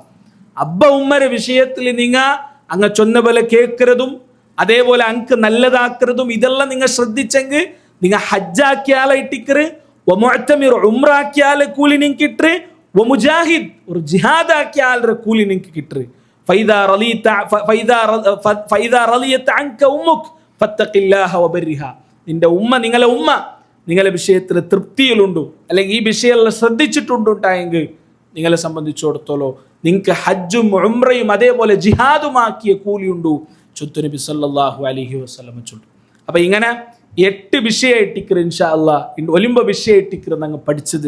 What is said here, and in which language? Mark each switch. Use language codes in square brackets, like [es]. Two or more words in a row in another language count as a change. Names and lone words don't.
[ml] അബ്ബ ഉമ്മരെ വിഷയത്തിൽ നിങ്ങ അങ്ങ് ചൊന്ന പോലെ കേൾക്കുന്നതും അതേപോലെ അങ്ക് നല്ലതാക്കുന്നതും ഇതെല്ലാം നിങ്ങൾ ശ്രദ്ധിച്ചെങ്കിൽ നിങ്ങൾ ഹജ്ജാക്കിയാലെ ഇട്ടിക്കറ് വമുഅ്തമിർ ഉംറാക്കിയാലെ കൂലി നിങ്ങൾക്ക് കിട്ടറ് വമുജാഹിദ് ഒരു ജിഹാദാക്കിയാലെ കൂലി നിങ്ങൾക്ക് കിട്ടറ്. [ar] فإذا رضيت عنك أمك فاتق الله وبرها. [ml] നിന്റെ ഉമ്മ നിങ്ങളെ വിഷയത്തിൽ തൃപ്തിയിലുണ്ടു അല്ലെങ്കിൽ ഈ വിഷയം ശ്രദ്ധിച്ചിട്ടുണ്ടായെങ്കിൽ നിങ്ങളെ സംബന്ധിച്ചിടത്തോളം നിങ്ങൾക്ക് ഹജ്ജും ഉംറയും അതേപോലെ ജിഹാദുമാക്കിയ കൂലിയുണ്ടു ചൊത്തു നബി [ar] صلى الله عليه وسلم [ml] ചൊല്ലു. അപ്പൊ ഇങ്ങനെ 8 വിഷയമായിട്ടിക്കറ് [ar] إن شاء الله [ml] ഒലിമ്പ വിഷയമായിട്ടിക്കറ് ഞങ്ങൾ പഠിച്ചത്.